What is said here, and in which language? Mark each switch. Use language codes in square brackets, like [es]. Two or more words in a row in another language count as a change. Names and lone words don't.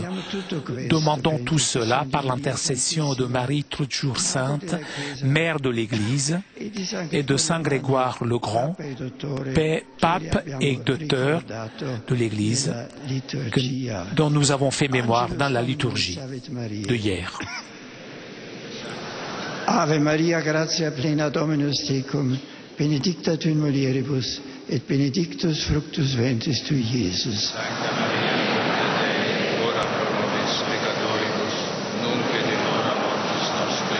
[fr] Demandons tout cela par l'intercession de Marie toujours sainte, mère de l'Église, et de Saint Grégoire le le grand pape et docteur de l'Église dont nous avons fait mémoire dans la liturgie de hier. [la] Ave Maria, gratia plena Dominus tecum, benedicta tu in mulieribus, et benedictus fructus ventris tui, Iesus. Sancta Maria, Mater Dei, ora pro nobis peccatoribus, nunc et in hora mortis nostre.